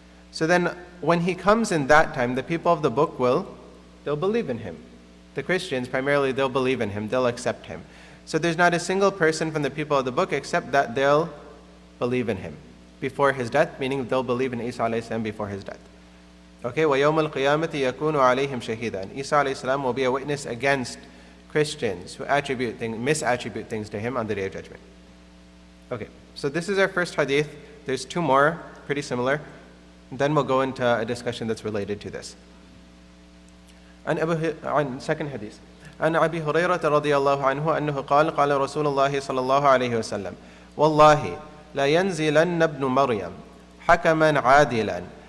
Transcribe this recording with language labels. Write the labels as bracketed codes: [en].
[en] So then when he comes in that time, the people of the book they'll believe in him. The Christians, primarily, they'll believe in him, they'll accept him. So there's not a single person from the people of the book except that they'll believe in him before his death, meaning they'll believe in Isa alayhi salam before his death. [ar] Okay, وَيَوْمَ الْقِيَامَةِ يَكُونُ عَلَيْهِمْ شَهِيدًا. [en] And Isa alayhi salam will be a witness against Christians who misattribute things to him on the Day of Judgment. Okay, so this is our first hadith. There's two more, pretty similar. Then we'll go into a discussion that's related to this. Second hadith. [ar] عن أبي هريرة رضي الله عنه أنه قال قال رسول الله صلى الله عليه وسلم والله لا ينزلن ابن مريم حكما عادلا